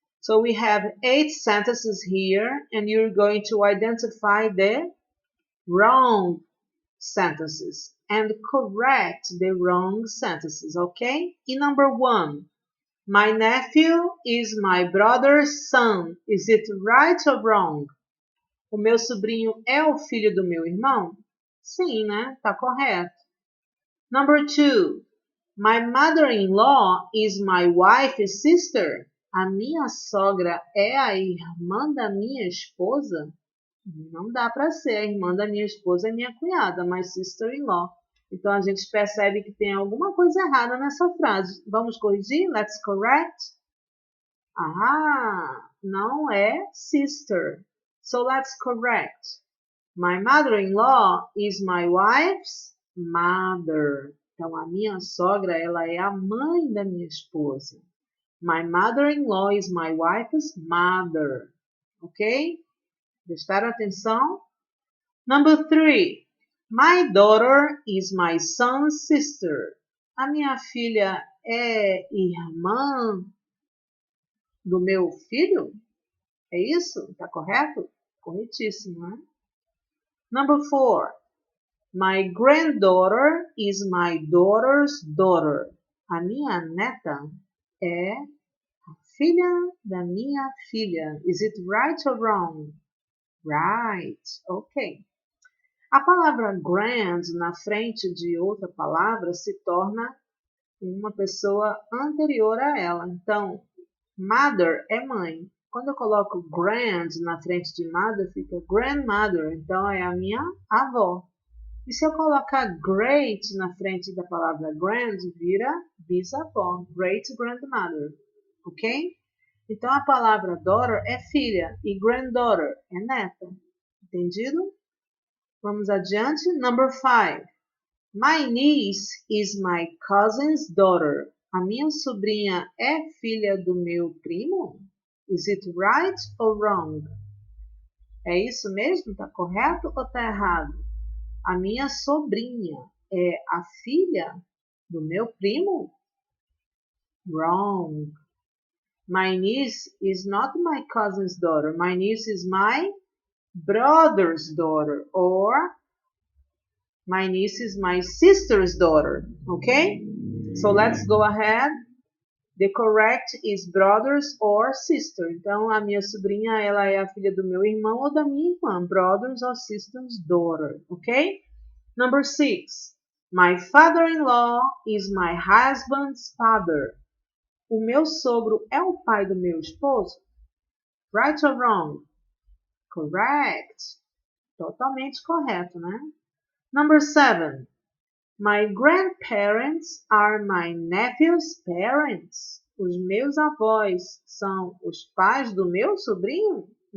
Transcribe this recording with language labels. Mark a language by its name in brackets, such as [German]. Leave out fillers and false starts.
[English] So we have 8 sentences here and you're going to identify the wrong sentences and correct the wrong sentences, okay? In number 1, my nephew is my brother's son. Is it right or wrong? [Portuguese] O meu sobrinho é o filho do meu irmão? Sim, né? Tá correto. [English] Number 2, my mother-in-law is my wife's sister. [Portuguese] A minha sogra é a irmã da minha esposa? Não dá para ser. A irmã da minha esposa é minha cunhada, [English] my sister-in-law. [Portuguese] Então a gente percebe que tem alguma coisa errada nessa frase. Vamos corrigir? [English] Let's correct. [Portuguese] Ah, não é sister. [English] So let's correct. My mother-in-law is my wife's mother. [Portuguese] Então a minha sogra, ela é a mãe da minha esposa. [English] My mother-in-law is my wife's mother. Ok? [Portuguese] Prestaram atenção? [English] Number 3. My daughter is my son's sister. [Portuguese] A minha filha é irmã do meu filho? É isso? Tá correto? Corretíssimo, né? [English] Number 4. My granddaughter is my daughter's daughter. [Portuguese] A minha neta é a filha da minha filha. [English] Is it right or wrong? Right. Ok. [Portuguese] A palavra grand na frente de outra palavra se torna uma pessoa anterior a ela. Então, mother é mãe. Quando eu coloco grand na frente de mother, fica grandmother. Então, é a minha avó. E se eu colocar great na frente da palavra grand, vira bisavó. [English] Great grandmother. Ok? [Portuguese] Então, a palavra daughter é filha e granddaughter é neta. Entendido? Vamos adiante. [English] Number 5. My niece is my cousin's daughter. [Portuguese] A minha sobrinha é filha do meu primo? [English] Is it right or wrong? [Portuguese] É isso mesmo? Tá correto ou tá errado? A minha sobrinha é a filha do meu primo? [English] Wrong. My niece is not my cousin's daughter. My niece is my brother's daughter. Or my niece is my sister's daughter. Okay? So let's go ahead. The correct is brothers or sister. [Portuguese] Então, a minha sobrinha, ela é a filha do meu irmão ou da minha irmã. [English] Brothers or sister's daughter. Okay? Number 6. My father-in-law is my husband's father. [Portuguese] O meu sogro é o pai do meu esposo? [English] Right or wrong? Correct. [Portuguese] Totalmente correto, né? [English] Number 7. My grandparents are my nephew's parents. [Portuguese] Os meus avós são os pais do meu sobrinho?